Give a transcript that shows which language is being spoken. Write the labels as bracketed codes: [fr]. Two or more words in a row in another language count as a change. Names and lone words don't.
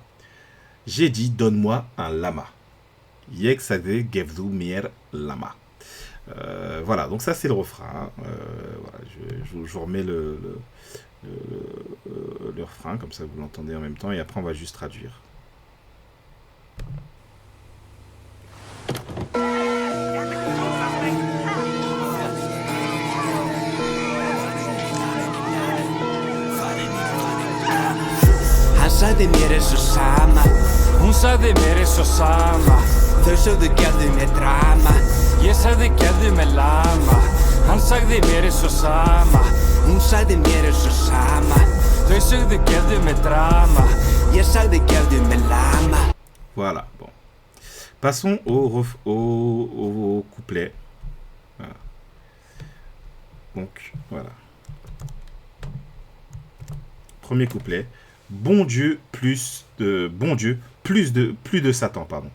[fr] J'ai dit donne-moi un lama. [is] Yeg sagzir gevzu mier lama. [fr] Voilà, donc ça c'est le refrain. Voilà, je vous remets le refrain, comme ça vous l'entendez en même temps, et après on va juste traduire. [is] Sagði mér eins og sama Hún sagði mér eins og sama Þau sögðu gerðu mér drama Ég sagði gerðu mér lama Hann sagði mér eins og sama Hún sagði mér eins og sama Þau sögðu gerðu mér drama Ég sagði gerðu mér lama. [fr] Voilà, bon. Passons au couplet. Voilà. Donc, voilà. Premier couplet. Bon Dieu, plus de Satan, pardon.